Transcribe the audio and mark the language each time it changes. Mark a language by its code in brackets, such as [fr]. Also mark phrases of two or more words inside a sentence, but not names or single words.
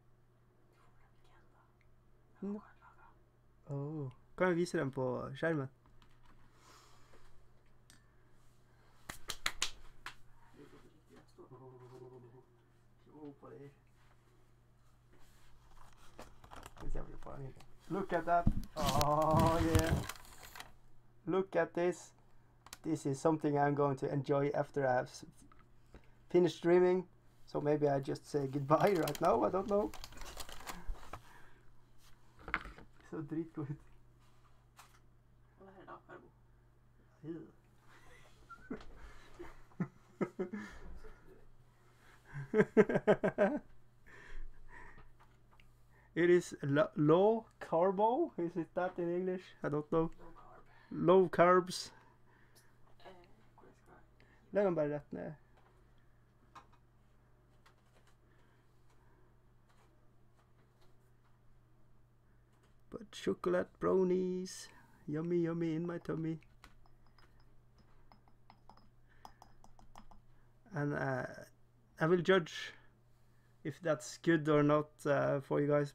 [no] Kan jeg vise dem på skjermen? [en] Look at that. Oh yeah. Look at this. This is something I'm going to enjoy after I have finished streaming. So maybe I just say goodbye right now. I don't know. [no] Så dritgod ut. [en] It is low carbo. Is it that in English? I don't know. Low carbs. [no] Legg den bare rett ned. [en] But chocolate brownies. Yummy, yummy in my tummy. And I will judge if that's good or not for you guys.